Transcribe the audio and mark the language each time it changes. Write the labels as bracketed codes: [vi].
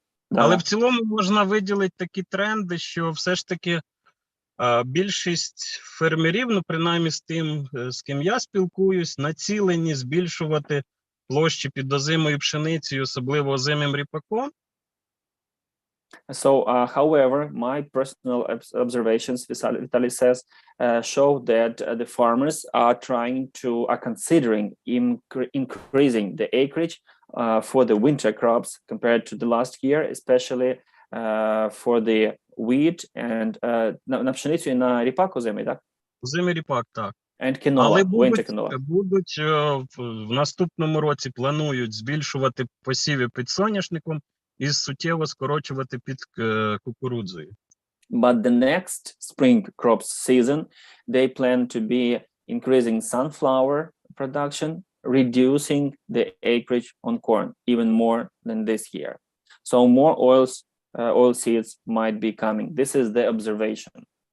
[uk] Але в цілому можна виділити такі тренди, що все ж таки більшість фермерів, ну принаймні з тим, з ким я спілкуюсь, націлені збільшувати площі під озимою пшеницею, особливо озимим ріпаком. [en] So, however, my personal observations, Vitaly says, show that the farmers are considering increasing the acreage for the winter crops compared to the last year, especially for the wheat and [uk] на пшеницю і на ріпак озимий, так? Озимий ріпак, так. [en] And canola, [uk] але [en] winter canola. [uk] будуть в наступному році планують збільшувати посіви під соняшником і суттєво скорочувати під кукурудзою. [en] But the next spring crops season, they plan to be increasing sunflower production, reducing the acreage on corn even more than this year. So more oil seeds might be coming. This is the observation.